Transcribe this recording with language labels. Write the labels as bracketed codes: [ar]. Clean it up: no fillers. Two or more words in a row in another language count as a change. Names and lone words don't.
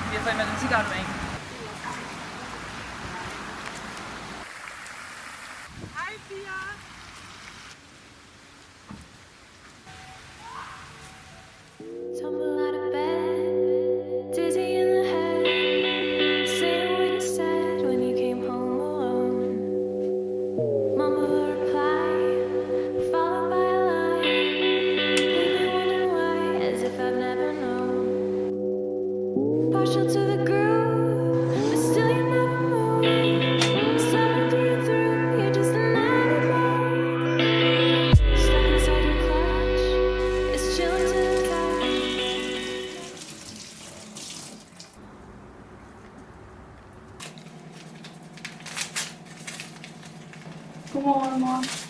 [da] matematik aflevering. Hej Pia! [en] Tumble out of bed, dizzy in the head. Say what you said when you came home alone. Mama will reply, followed by a lie. Leave me wondering why, as if I've never known. Partial to the groove, but still you never move. Summer through and through, you're just another move. Stuck inside your clutch, it's chilling to the touch. [da] Godmorgen, mor.